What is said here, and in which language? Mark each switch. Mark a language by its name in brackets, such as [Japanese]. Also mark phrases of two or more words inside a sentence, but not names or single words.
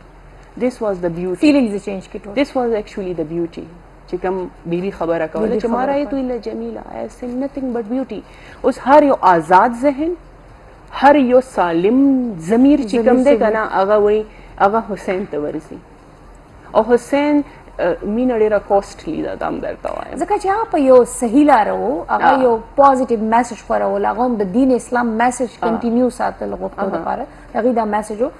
[English] This was the beauty. feelings change [Pashto] کی ټول. [English] This was actually the beauty. [Pashto] چې کوم بیبي خبره کوله چې [Arabic] ما رأیت الا جمیله، [English] I see nothing but beauty. [Pashto] اوس هر یو آزاد ذهن، هر یو سالم ضمیر چې کوم دی که نه، هغه وایي هغه حسین ته ورځي. او حسین مینه ډېره کوسټلی ده، دا هم درته وایم. ځکه چې هغه په یو صحیح لاره و، هغه یو [English] positive message [Pashto] خپرول، هغه هم د دین اسلام [English] message continue [Pashto] ساتل غوښتو دپاره، هغې دا میسج و.